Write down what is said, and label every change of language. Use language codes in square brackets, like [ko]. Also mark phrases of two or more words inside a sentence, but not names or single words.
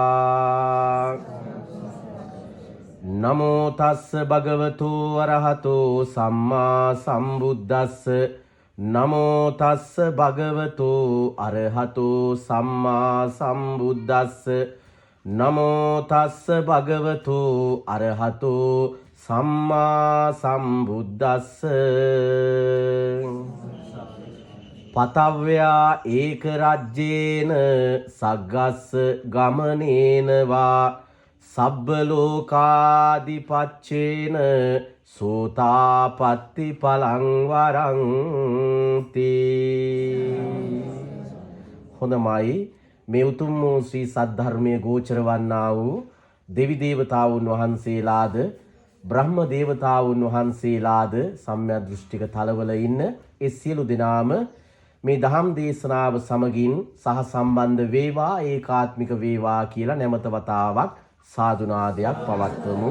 [pi] නමෝ තස්ස භගවතු අරහතෝ සම්මා සම්බුද්දස්ස නමෝ තස්ස භගවතු අරහතෝ සම්මා සම්බුද්දස්ස නමෝ තස්ස භගවතු අරහතෝ සම්මා සම්බුද්දස්ස පතව්‍යා ඒක රජ්‍යේන සග්ගස්ස ගමනේන වා සබ්බ ලෝකාදිපච්චේන සෝතාපට්ටි පලං වරන්ති. [si] හොඳමයි. මේ උතුම් වූ ශ්‍රී සද්ධර්මයේ ගෝචර වන්නා වූ දෙවි දේවතාවුන් වහන්සේලාද බ්‍රහ්ම දේවතාවුන් වහන්සේලාද සම්‍යක් දෘෂ්ටික තලවල ඉන්න ඒ සියලු දෙනාම මේ දහම් දේශනාව සමගින් සහ සම්බන්ධ වේවා ඒකාත්මික වේවා කියලා නැමත වතාවක් සාදුනාදයක් පවත්වමු.